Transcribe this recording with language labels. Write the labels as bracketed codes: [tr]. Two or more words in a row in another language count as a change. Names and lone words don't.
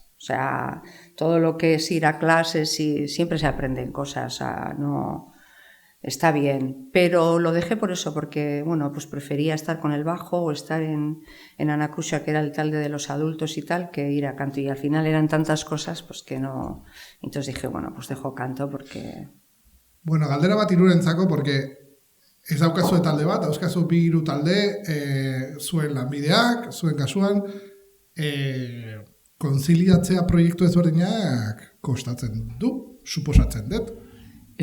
[es] O sea, todo lo que es ir a clases, siempre se aprenden cosas, o sea, no está bien. Pero lo dejé por eso, porque bueno, pues prefería estar con el bajo o estar en Anakusha, que era el talde de los adultos y tal, que ir a canto. Y al final eran tantas cosas, pues que no... Entonces dije, bueno, pues dejo canto porque... [eu] Bueno, galdera bat irurentzako, porque ez daukazu talde bat, dauzkazu bi hiru talde, zuen lanbideak, zuen kasuan, konziliatzea proiektu ezberdinak kostatzen du, suposatzen dut.